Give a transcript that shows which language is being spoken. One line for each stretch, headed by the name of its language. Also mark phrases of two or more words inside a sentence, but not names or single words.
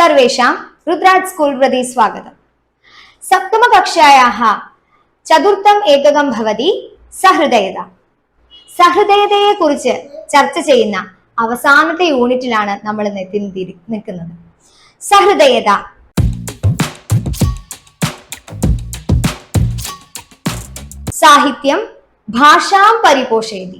Sanskrit: सर्वेषां रुद्राज स्कूल प्रति स्वागतम्। सप्तमकक्षायाः चतुर्थम् एककं भवति सहृदयता।
Malayalam: സഹൃദയതയെ കുറിച്ച് ചർച്ച ചെയ്യുന്ന അവസാനത്തെ യൂണിറ്റിലാണ് നമ്മൾ നിൽക്കുന്നത്.
Sanskrit: സഹൃദയത സാഹിത്യം ഭാഷാം പരിപോഷയതി.